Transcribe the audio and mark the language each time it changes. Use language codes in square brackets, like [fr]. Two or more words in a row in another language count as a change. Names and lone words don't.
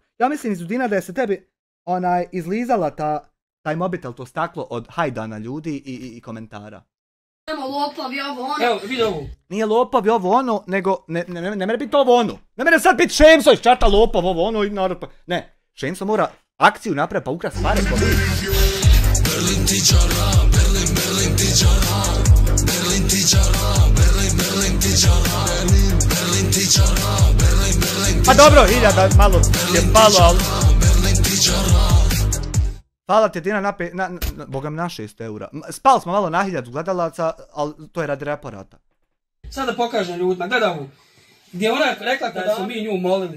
[bs] Ja mislim Izudina da je se tebi izlizala taj mobitel, to staklo od hajdana ljudi i komentara. Samo lopovi ovo ono. Evo, vidi ovo. Nije lopovi ovo ono, nego ne mere biti ovo ono. Ne mere sad biti Šemso iz čata lopov ovo ono i narod pa... Ne, Šemso mora akciju napraviti pa ukras pare ko vi. Berlin tičara, Berlin tičara, Berlin tičara, Berlin tičara, Berlin tičara, Berlin. Pa dobro, 1000 malo je palo, ali... Hvala ti Dina bogam na 6 eura. Spali smo malo na 1000 gledalaca, ali to je radi reporata. Sad da pokažem ljudima, gledaj ovu. Gdje ona rekla kada smo mi nju molili.